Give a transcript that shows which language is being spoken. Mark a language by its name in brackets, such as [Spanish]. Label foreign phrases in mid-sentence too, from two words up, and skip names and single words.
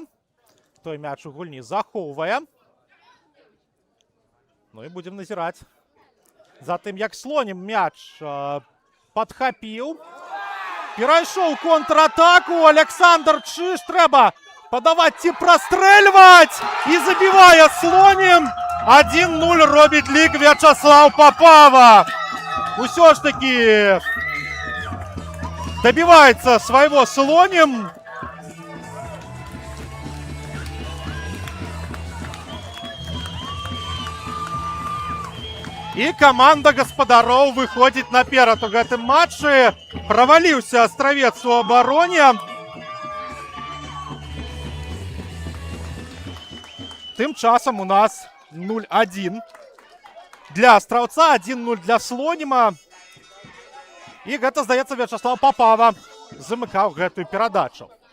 [Belarusian] Той мяч у гульні захоўвае. Ну і будзем назіраць за тым, як Слонім мяч падхапіў. Перайшоў контратаку. Александр Чыж трэба падаваць ці прастрэльваць. І забівае Слонім. 1-0 робіць лік Вячаслав Папава. Усё ж [Russian] таки добивается своего Слоним. [Belarusian] И команда гаспадароў выходит наперад у гэтым матчы. [Russian] Провалился Астравец у обороне. [Belarusian] Тым часам у нас 0-1. Для Астраўца, 1-0 для Слоніма. І гэта, здаецца, Вячаслав Папава замыкаў гэтую перадачу.